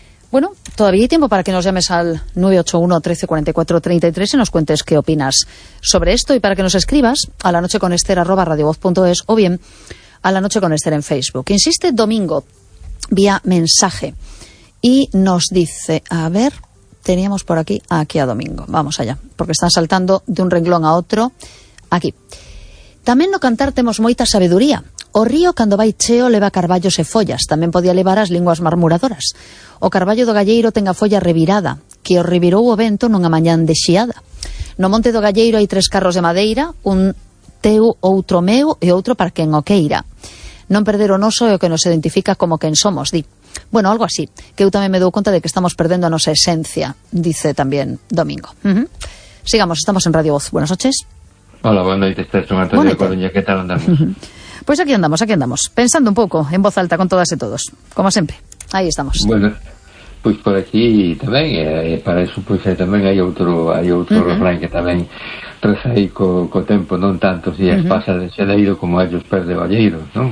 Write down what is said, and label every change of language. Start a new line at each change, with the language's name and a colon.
Spanish: Bueno, todavía hay tiempo para que nos llames al 981-1344-33 y nos cuentes qué opinas sobre esto y para que nos escribas a lanocheconester@radiovoz.es o bien a lanocheconester en Facebook. Insiste domingo vía mensaje Y nos dice, a ver, teníamos por aquí, aquí a Domingo. Vamos allá, porque están saltando de un renglón a otro. Aquí.
Galician: Tamén no cantar temos moita sabeduría. O río, cando vai cheo, leva carballos e follas. Tamén podía levar as linguas marmuradoras. O carballo do galleiro ten a folla revirada, que o revirou o vento nunha mañán de xiada. No monte do galleiro hai tres carros de madeira, un teu, outro meu e outro para quen o queira. Non perder o noso é o que nos identifica como quen somos, di. Bueno, algo así, que eu tamén me dou conta de que estamos perdendo a nosa esencia, dice tamén Domingo. Sigamos, estamos en Radio Voz.
Spanish: Buenas noches. Hola, buenas noches. Estás con Antonio de Coruña. ¿Qué tal andamos? Pues aquí andamos, aquí andamos. Pensando un poco, en voz alta, con todas y todos. Como siempre. Ahí estamos. Bueno, pues por aquí también, para eso pues también hay otro refrán que también reza ahí
Galician: co tempo, non tantos días pasa de xaneiro como ellos perde valleiro,
Spanish: ¿no?